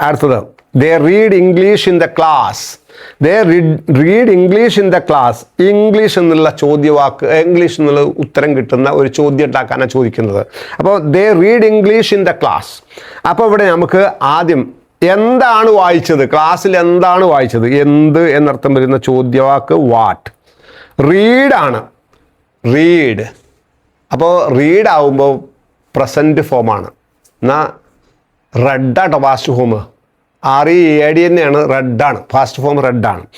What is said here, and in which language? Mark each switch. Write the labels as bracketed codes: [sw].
[ml] അടുത്തത് [en] they read English in the class. They read English in the class. [ml] English എന്നുള്ള ചോദ്യവാക്ക്, English എന്നുള്ള ഉത്തരം കിട്ടുന്ന ഒരു ചോദ്യം ഉണ്ടാക്കാനാണ് ചോദിക്കുന്നത്. അപ്പോൾ [en] they read English in the class. [ml] അപ്പോൾ ഇവിടെ നമുക്ക് ആദ്യം എന്താണ് വായിച്ചത്, ക്ലാസ്സിൽ എന്താണ് വായിച്ചത്, എന്ത് എന്നർത്ഥം വരുന്ന ചോദ്യവാക്ക് വാട്ട്. റീഡാണ്, റീഡ്. അപ്പോൾ റീഡ് ആവുമ്പോൾ പ്രസൻറ്റ് ഫോമാണ്. എന്നാൽ റെഡാട്ടോ പാസ്റ്റ് ഫോം. READ തന്നെയാണ്, റെഡാണ് ഫാസ്റ്റ് ഫോം, റെഡാണ്.